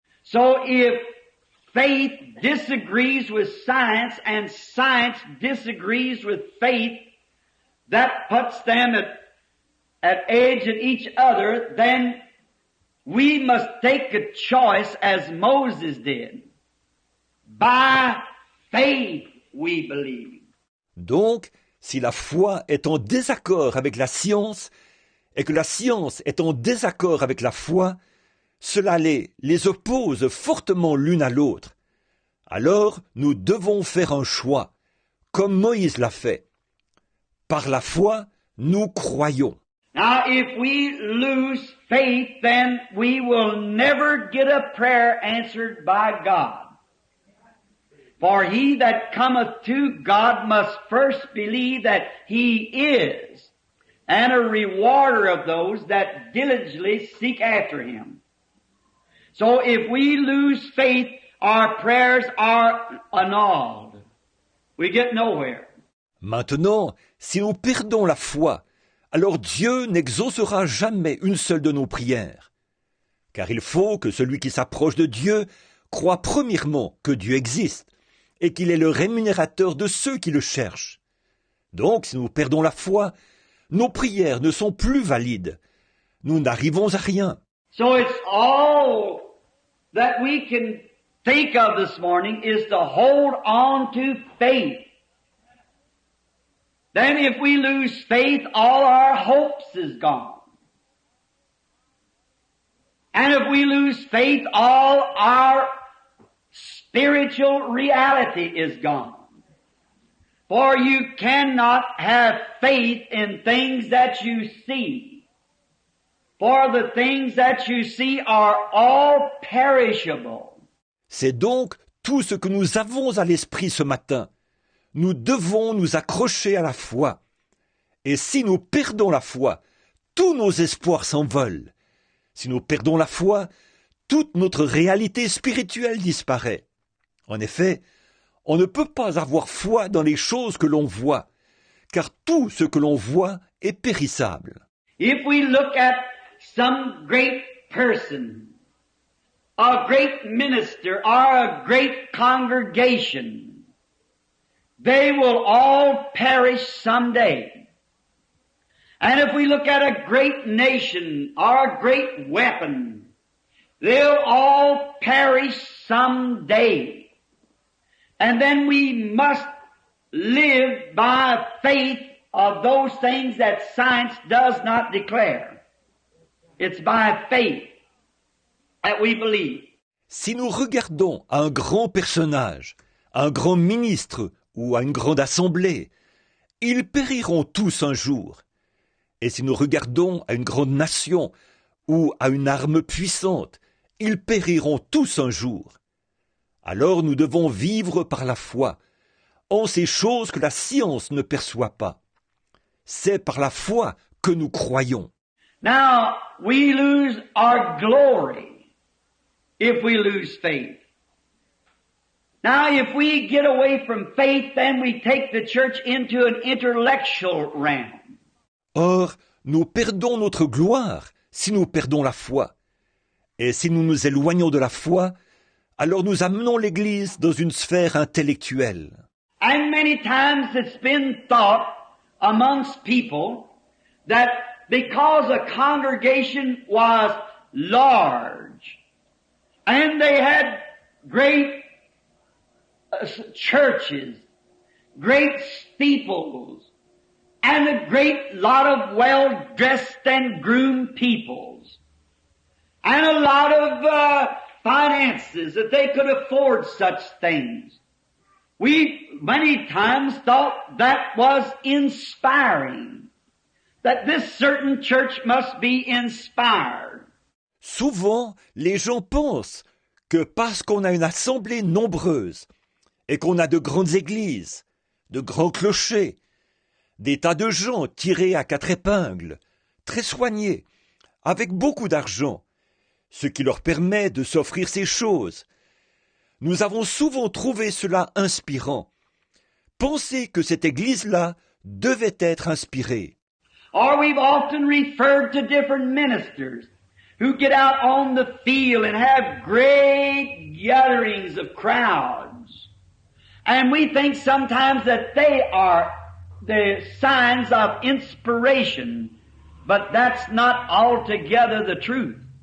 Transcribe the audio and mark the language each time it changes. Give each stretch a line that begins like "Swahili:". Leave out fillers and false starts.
English: So if faith disagrees with science and science disagrees with faith, that puts them at edge at each other, then we must take a choice as Moses did. By faith we believe.
French: Donc, si la foi est en désaccord avec la science, et que la science est en désaccord avec la foi, cela les oppose fortement l'une à l'autre. Alors, nous devons faire un choix, comme Moïse l'a fait. Par la foi, nous croyons.
English: Now, if we lose faith, then we will never get a prayer answered by God. For he that cometh to God must first believe that he is, and a rewarder of those that diligently seek after him. So if we lose faith, our prayers are annulled. We get nowhere.
French: Maintenant, si nous perdons la foi, alors Dieu n'exaucera jamais une seule de nos prières. Car il faut que celui qui s'approche de Dieu croie premièrement que Dieu existe et qu'il est le rémunérateur de ceux qui le cherchent. Donc, si nous perdons la foi, nos prières ne sont plus valides. Nous n'arrivons à rien.
English: So it's all that we can think of this morning is to hold on to faith. Then if we lose faith, all our hopes is gone. And if we lose faith, all our spiritual reality is gone. For you cannot have faith in things that you see. For the things that you see are all perishable.
French: C'est donc tout ce que nous avons à l'esprit ce matin. Nous devons nous accrocher à la foi. Et si nous perdons la foi, tous nos espoirs s'envolent. Si nous perdons la foi, toute notre réalité spirituelle disparaît. En effet, on ne peut pas avoir foi dans les choses que l'on voit, car tout ce que l'on voit est périssable.
English: If we look at some great person, a great minister, or a great congregation, they will all perish someday. And if we look at a great nation or a great weapon, they'll all perish someday. And then we must live by faith of those things that science does not declare. It's by faith that we believe.
French: Si nous regardons à un grand personnage, à un grand ministre ou à une grande assemblée, ils périront tous un jour. Et si nous regardons à une grande nation ou à une arme puissante, ils périront tous un jour. Alors nous devons vivre par la foi, en ces choses que la science ne perçoit pas. C'est par la foi que nous croyons.
English: Now, we lose our glory if we lose faith. Now, if we get away from faith, then we take the church into an intellectual realm.
French: Or, nous perdons notre gloire si nous perdons la foi. Et si nous nous éloignons de la foi, alors nous amenons l'Église dans une sphère intellectuelle.
English: And many times it's been thought amongst people that because a congregation was large and they had great churches, great steeples, and a great lot of well-dressed and groomed peoples, and a lot of finances that they could afford such things. We many times thought that was inspiring, that this certain church must be inspired.
French: Souvent, les gens pensent que parce qu'on a une assemblée nombreuse et qu'on a de grandes églises, de grands clochers, des tas de gens tirés à quatre épingles, très soignés, avec beaucoup d'argent, ce qui leur permet de s'offrir ces choses. Nous avons souvent trouvé cela inspirant. Penser que cette église-là devait être inspirée.
English: Or we've often referred to different ministers who get out on the field and have great gatherings of crowds. And we think sometimes that they are the signs of inspiration, but that's not altogether the truth.